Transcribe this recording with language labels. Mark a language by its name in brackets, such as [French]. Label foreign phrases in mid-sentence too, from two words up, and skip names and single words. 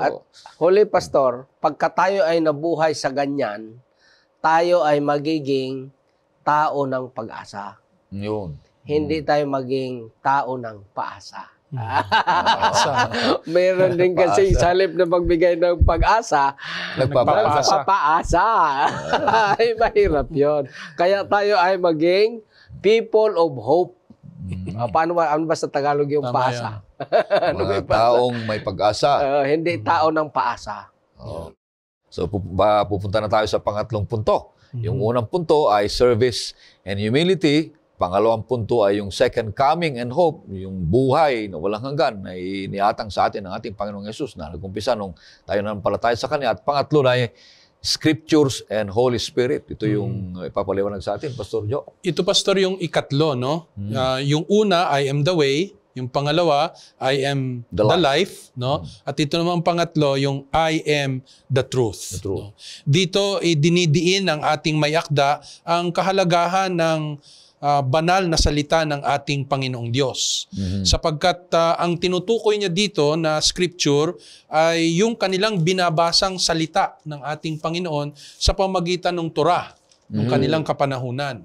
[Filipino] At Holy Pastor, pagka tayo ay nabuhay sa ganyan, tayo ay magiging tao ng pag-asa. yun. Hindi tayo maging tao ng paasa. Sa Meron din kasi Paasa. salip na pagbigay ng pag-asa, Nagpapaasa. papaasa. Ay, mahirap yon. Kaya tayo ay maging [English] people of hope. [Filipino] Ano ba sa Tagalog yung Tama paasa? Ano ba Mga yung paasa? taong may pag-asa. Hindi tao ng paasa. Oo. So, pupunta na tayo sa pangatlong punto. Yung unang punto ay [English] service and humility. [Filipino] Pangalawang punto ay yung [English] second coming and hope, [Filipino] yung buhay na walang hanggan na iniatang sa atin ng ating Panginoong Yesus na nag-umpisa nung tayo nanampalataya sa Kanya. At pangatlo na ay [English] Scriptures and Holy Spirit. [Filipino] Ito yung ipapaliwanag sa atin, Pastor Joe. Ito, Pastor, yung ikatlo, no? Yung una, [English] I am the way. [Filipino] Yung pangalawa, [English] I am The the life, no? [Filipino] At ito naman pangatlo, yung [English] I am the truth. The truth. [Filipino] No? Dito, dinidiin ng ating mayakda ang kahalagahan ng banal na salita ng ating Panginoong Diyos. Sapagkat ang tinutukoy niya dito na scripture ay yung kanilang binabasang salita ng ating Panginoon sa pamagitan ng Torah, ng kanilang kapanahunan.